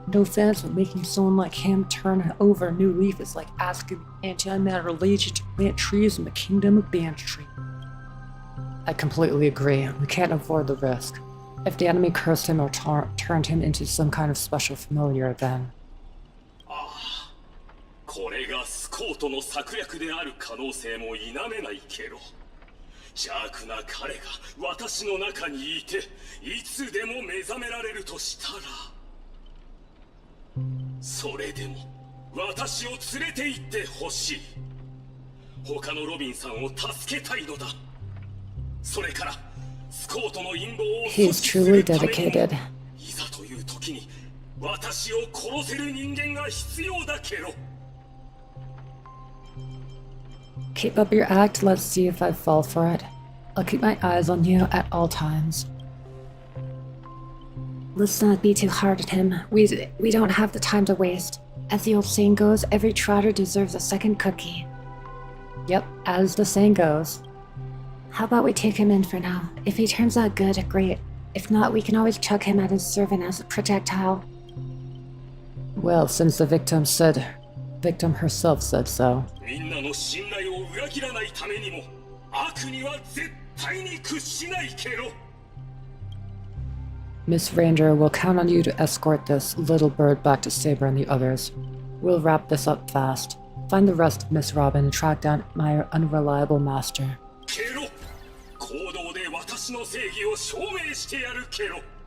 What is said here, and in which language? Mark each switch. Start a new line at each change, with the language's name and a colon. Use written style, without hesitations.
English: No offense, but making someone like him turn over a new leaf is like asking the anti-matter legion to plant trees in the kingdom of Banshee. I completely agree. We can't afford the risk. If the enemy cursed him or turned him into some kind of special familiar, then...
Japanese: これがスコートの策略である可能性も否めないけど、邪悪な彼が私の中にいて、いつでも目覚められるとしたら、それでも私を連れて行ってほしい。他のロビンさんを助けたいのだ。それからスコートの陰謀を
English: He is truly dedicated.
Japanese: いざという時に私を殺せる人間が必要だケロ。
English: Keep up your act, let's see if I fall for it. I'll keep my eyes on you at all times. Let's not be too hard on him. We don't have the time to waste. As the old saying goes, every trotter deserves a second cookie. Yep, as the saying goes. How about we take him in for now? If he turns out good, great. If not, we can always chuck him at his servant as a projectile. Well, since the victim herself said so.
Japanese: みんなの信頼を裏切らないためにも悪には絶対に屈しないケロ。
English: Miss Ranger will count on you to escort this little bird back to Saber and the others. We'll wrap this up fast. Find the rest of Miss Robin and track down my unreliable master.
Japanese: ケロ、行動で私の正義を証明してやるケロ。